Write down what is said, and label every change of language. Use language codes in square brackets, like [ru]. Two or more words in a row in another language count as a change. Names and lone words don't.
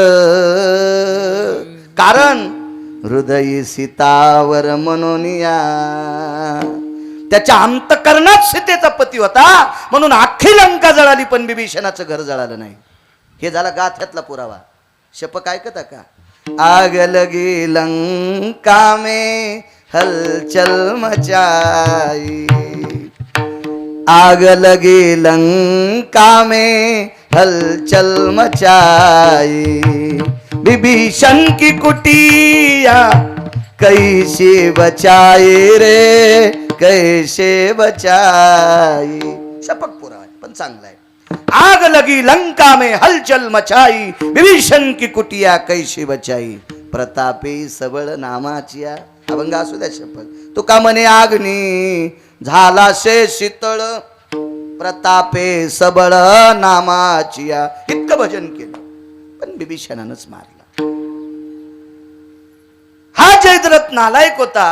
[mr] कारण हृदयी सीतावर मनोनिया, त्याच्या अंतकरणात सीतेचा पती होता म्हणून अख्खी लंका जळाली पण बिभीषणाचं घर जळालं नाही. हे झाला गाथ्यातला पुरावा. शपक ऐकता का? [hi] आग लगी लंका में हलचल मचाई, आग लगी लंका में हलचल मचाई, विभीषण की कुटिया कैसे बचाए रे, कैसे बचाई. [mr] शपक पुरा आहे पण चांगला आहे. [hi] आग लगी लंका में हलचल मचाई, विभीषण की कुटिया कैसे बचाई. [mr] प्रतापे सबळ नामाची अभंग असू द्या शपथ. तुका म्हणे आग्नी झाला शे शीतळ, प्रतापे सबळ नामाची. इतकं भजन केलं पण बिभीषणानंच मारला. हा जयद्रथ नालायक होता.